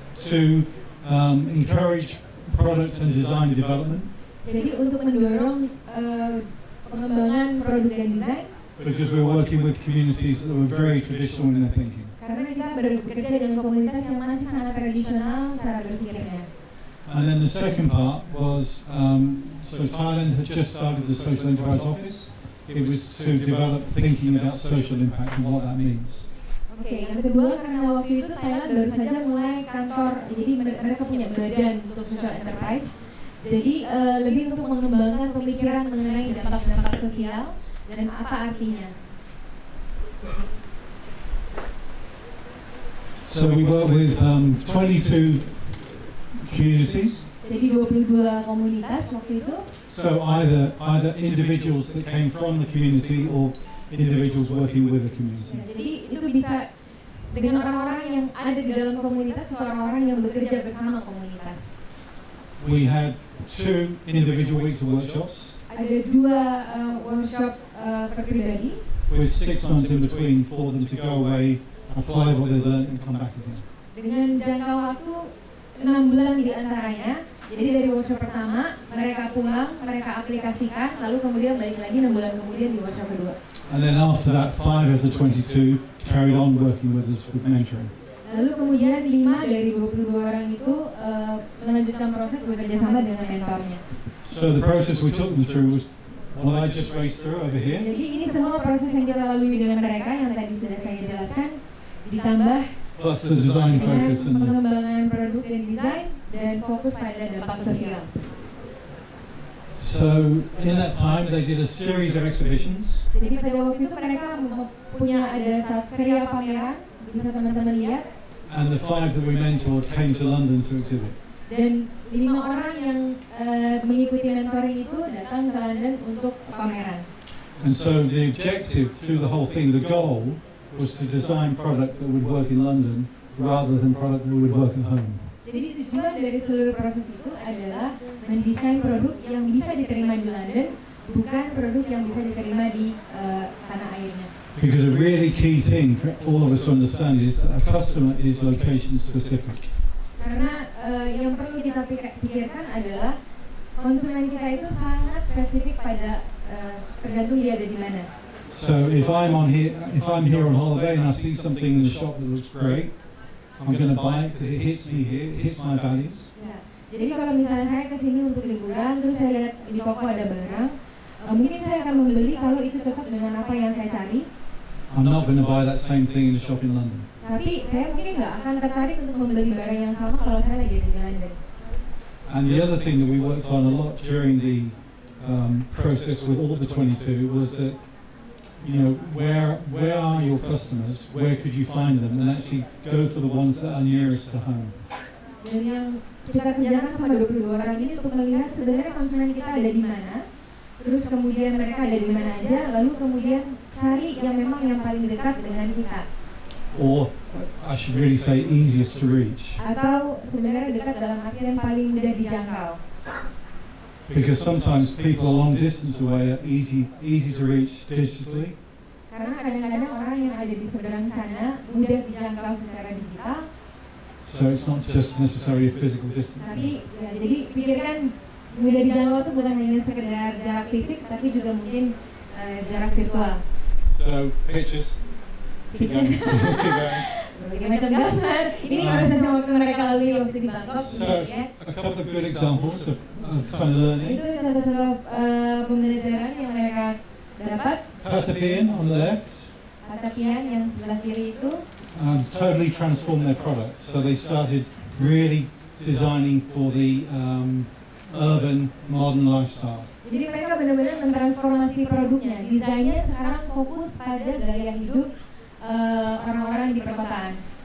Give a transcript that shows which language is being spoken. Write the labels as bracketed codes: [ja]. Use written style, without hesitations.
[en] To encourage product and design development. [id] Jadi untuk mendorong pengembangan produk dan desain. [en] Because we're working with communities that were very traditional in their thinking. [id] Karena kita bekerja dengan komunitas yang masih sangat tradisional cara berpikirnya. [en] And then the second part was, so Thailand had just started the Social Enterprise Office, it was to develop thinking about social impact and what that means. [id] Oke, yang kedua karena waktu itu Thailand baru saja mulai kantor, jadi mereka punya badan untuk social enterprise. Jadi lebih untuk mengembangkan pemikiran mengenai dampak-dampak sosial dan apa artinya. [en] So we work with 22 communities. [id] Jadi 22 komunitas waktu itu. [en] So either individuals that came from the community or individuals working with the community. [id] Jadi itu bisa dengan orang-orang yang ada di dalam komunitas atau orang-orang yang bekerja bersama komunitas. [en] We had 2 individual weeks of workshops. [id] Ada 2 workshop per pribadi. [en] With 6 months in between for them to go away, apply what they learned and come back again. [id] Dengan jangka waktu 6 bulan di antaranya. Jadi dari workshop pertama mereka pulang, mereka aplikasikan, lalu kemudian balik lagi 6 bulan kemudian di workshop kedua. [en] And then after that, 5 of the 22 carried on working with us with mentoring. [id] Lalu kemudian 5 dari 22 orang itu melanjutkan proses bekerja sama dengan mentornya. [en] So the process we took them through was what I just raced through over here. [id] Jadi ini semua proses yang kita lalui dengan mereka yang tadi sudah saya jelaskan, ditambah [en] Plus the design [id] dengan [en] focus and [id] pengembangan produk dan desain dan fokus pada dampak sosial. [en] so in that time they did a series of exhibitions. [id] Jadi pada waktu itu mereka punya ada serial pameran, bisa teman-teman lihat. [en] And the 5 that we mentored came to London to exhibit. [id] Dan 5 orang yang mengikuti mentoring itu datang ke London untuk pameran. [en] And so the objective through the whole thing, the goal, was to design product that would work in London rather than product that would work at home. [id] Jadi tujuan dari seluruh proses itu adalah mendesain produk yang bisa diterima di London, bukan produk yang bisa diterima di tanah airnya. [en] Because a really key thing for all of us to understand is that a customer is location specific. [id] Karena yang perlu kita pikirkan adalah konsumen kita itu sangat spesifik pada tergantung dia ada di mana. [en] So if I'm here on holiday and I see something in the shop that looks great, I'm going to buy it because it hits me here, it hits my values. [id] Ya, jadi kalau misalnya saya ke sini untuk liburan, terus saya lihat di toko ada barang, mungkin saya akan membeli kalau itu cocok dengan apa yang saya cari. [en] I'm not going to buy that same thing in the shop in London. [id] Tapi saya mungkin nggak akan tertarik untuk membeli barang yang sama kalau saya lagi ada di London. [en] And the other thing that we worked on a lot during the process with all the 22 was that, you know, where are your customers? Where could you find them? And actually go for the ones that are nearest to home. [id] Dan yang kita kerjakan sama 22 orang ini untuk melihat sebenarnya konsumen kita ada di mana, terus kemudian mereka ada di mana aja, lalu kemudian cari yang memang yang paling dekat dengan kita. [en] Or I should really say easiest to reach. [id] Atau sebenarnya dekat dalam artian paling mudah dijangkau. [en] Because sometimes people a long distance away are easy to reach digitally. [id] Karena kadang-kadang orang yang ada di seberang sana mudah dijangkau secara digital. [en] So it's not just necessarily a physical distance. [id] Tapi ya, jadi pikirkan mudah dijangkau itu bukan hanya sekedar jarak fisik, tapi juga mungkin jarak virtual. [en] So pictures. Keep going. [id] Berbagai macam gambar. Ini proses yang waktu mereka lalui waktu di Bangkok. [en] So a couple of good examples of kind of learning. [id] Itu contoh-contoh pembelajaran yang mereka dapat. [en] Patapian on the left. [id] Patapian yang sebelah kiri itu [en] Totally transformed their product. So they started really designing for the urban modern lifestyle. [id] Jadi mereka benar-benar mentransformasi produknya. Desainnya sekarang fokus pada gaya hidup orang-orang di perkotaan.